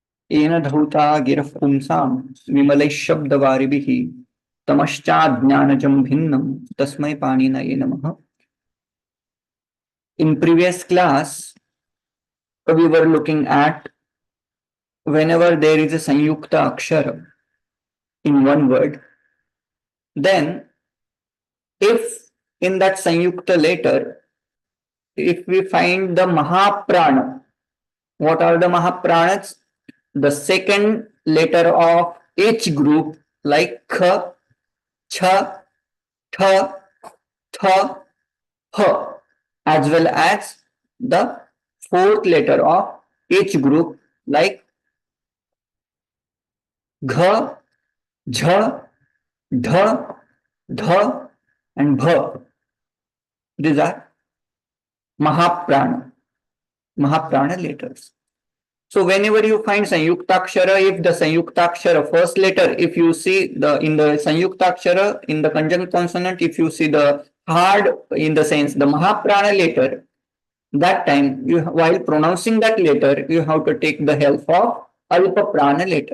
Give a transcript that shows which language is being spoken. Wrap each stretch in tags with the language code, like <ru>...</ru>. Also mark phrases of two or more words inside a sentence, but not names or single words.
<sa>येन धौता गिरः पुंसां विमलैः शब्दवारिभिः तमश्चाज्ञानजं भिन्नं तस्मै पाणिनये नमः.</sa> <en>In previous class, we were looking at whenever there is a</en> <sa>संयुक्त अक्षर</sa> <en>in one word, then if in that sanyukta letter, if we find the mahaprana, what are the mahapranas? The second letter of each group, like kha, cha, tha, tha, ha, as well as the fourth letter of each group, like gha, jha, dha, dha, and bha. These are mahaprana letters. So whenever you find sanyuktakshara, if the sanyuktakshara first letter, if you see the in the sanyuktakshara in the conjunct consonant, if you see the hard in the sense the mahaprana letter, that time you while pronouncing that letter you have to take the help of</en> <sa>अल्प प्राण</sa> <en>letter.</en>